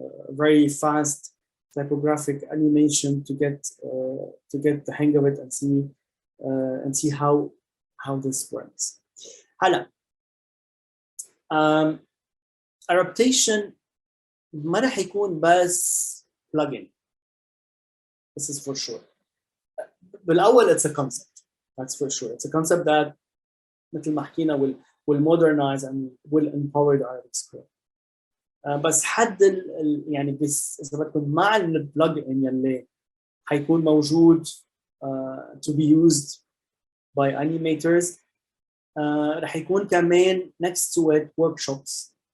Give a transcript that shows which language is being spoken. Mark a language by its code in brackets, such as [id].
[en] very fast typographic animation to get the hang of it and see how this works. [ar] هلا Arabtation ما رح يكون بس plugin. [en] This is for sure. بالأول it's a concept. That's for sure. It's a concept that [ar] مثل ما حكينا [en] will modernize and will empower the Arabic script. [ar] بس حد يعني بس إذا بدكم مع البلجن يلي حيكون موجود [en] to be used by animators [ar] رح يكون كمان [en] next to it workshops.